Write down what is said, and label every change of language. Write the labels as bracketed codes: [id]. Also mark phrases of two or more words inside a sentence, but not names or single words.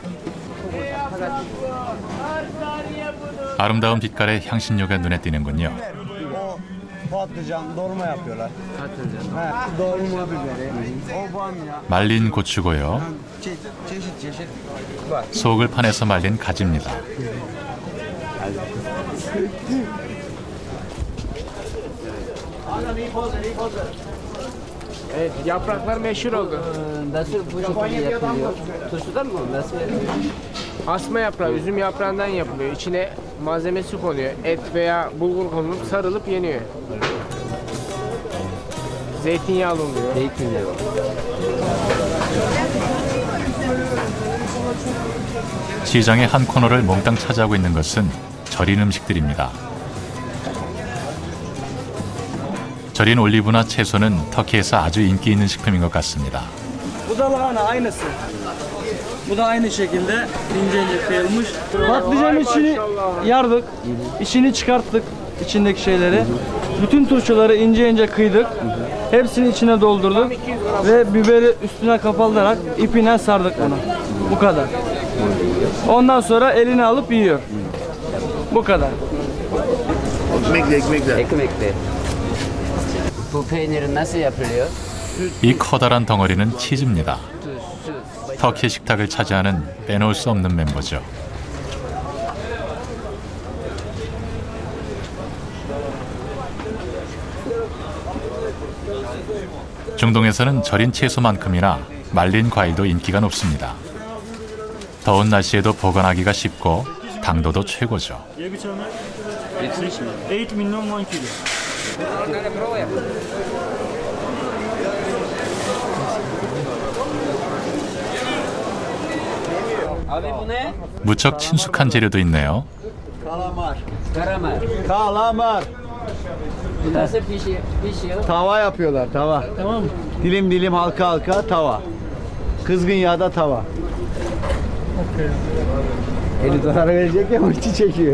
[ko] 아름다운 빛깔의 향신료가 눈에 띄는군요. 말린 고추고요. 속을 파내서 말린 가지입니다. [tr] Evet, yapraklar meşhur oldu. Nasıl bu şekilde yapılıyor? Turşudan mı? Nasıl? Asma yaprağı, üzüm yaprağından yapılıyor. İçine malzemesi konuyor. Et veya bulgur konulup sarılıp yeniyor. Zeytinyağlı oluyor. Zeytinyağı. [ko] 시장의 한 코너를 몽땅 차지하고 있는 것은 절인 음식들입니다. 절인 올리브나 채소는 터키에서 아주 인기 있는 식품인 것 같습니다. [tr] Bu da lahana aynısı. Bu da aynı şekilde ince ince kıyılmış. Patlıcanın içini yardık, içini çıkarttık, içindeki şeyleri. Bütün turşuları ince ince kıydık. Hepsini içine doldurduk ve biberi üstüne kapatılarak ipine sardık bunu. Bu kadar. Ondan sonra eline alıp yiyor. Bu kadar. Ekmekle. Ekmekle. Bu peyniri nasıl yapılıyor? [ko] 이 커다란 덩어리는 치즈입니다. 터키 식탁을 차지하는 빼놓을 수 없는 멤버죠. 중동에서는 절인 채소만큼이나 말린 과일도 인기가 높습니다. 더운 날씨에도 보관하기가 쉽고 당도도 최고죠. [tr] 8 milyon 1 kilo. [ko] 무척 친숙한 재료도 있네요. [tr] Kalamar. Nasıl pişiyor? Tava yapıyorlar, tava. Tamam mı? Dilim dilim, halka halka tava. Kızgın yağda tava. Eli zarar verecek ya, onun için çekiyor.